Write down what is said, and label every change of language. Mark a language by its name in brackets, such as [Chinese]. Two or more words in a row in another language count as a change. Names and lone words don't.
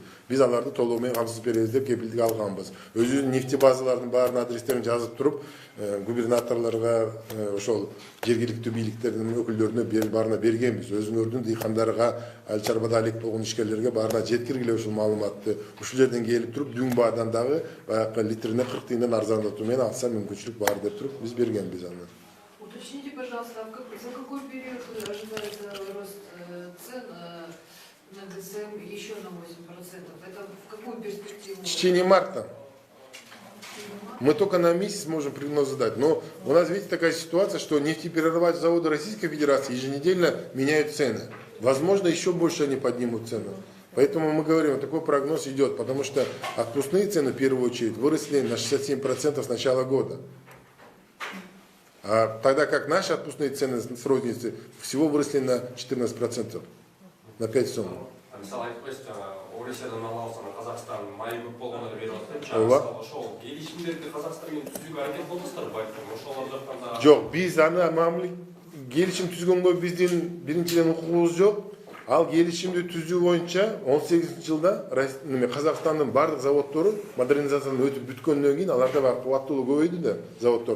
[Kyrgyz] Биз аларды толугу менен камсыз беребиз деп кепилдик алганбыз. Өзүбүздүн нефтебазалардын баарына адрестерин жазып туруп, губернаторлорго, ошол жергиликтүү бийликтердин өкүлдөрүнө баарына бергенбиз. Өзүңөрдүн дыйкандарга, айыл чарбада алек болгон ишкерлерге баарына жеткиргиле ушул маалыматты. Ушул жерден келип туруп, дүң баадан дагы баягы литрине 40 тыйындан арзандатуу менен алса мүмкүнчүлүк бар деп туруп биз бергенбиз аны. [Russian] Уточните, пожалуйста, за какой период ожидается рост цен на ГСМ еще на 8%? Это в какую перспективу? В течение марта. Мы только на месяц можем прогноз задать. Но у нас, видите, такая ситуация, что нефтеперерабатывающие заводы Российской Федерации еженедельно меняют цены. Возможно, еще больше они поднимут цену. Поэтому мы говорим, такой прогноз идет, потому что отпускные цены в первую очередь выросли на 67% с начала года. А тогда как наши отпускные цены с розницы всего выросли на 14%, на 5 сом. [Kyrgyz] Жоқ, биз аны мамиле келишим түзгөнгө биздин биринчиден укугубуз жок. Ал келишимди түзүү боюнча 18-жылда Казакстандын бардык заводдору модернизациядан өтүп бүткөндөн кийин аларда бар кубаттуулугу көбөйдү да заводдордун.